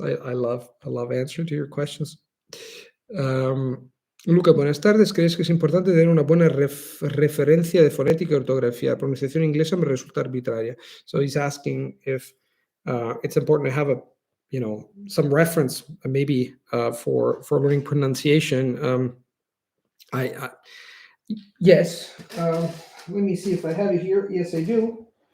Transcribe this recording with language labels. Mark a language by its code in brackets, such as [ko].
[en] I love answering to your questions. [es] Luca, buenas tardes. ¿Crees que es importante tener una buena referencia de fonética y ortografía? La pronunciación inglesa me resulta arbitraria. [en] So he's asking if it's important to have some reference, maybe for learning pronunciation. Yes. Let me see if I have it here. Yes, I do.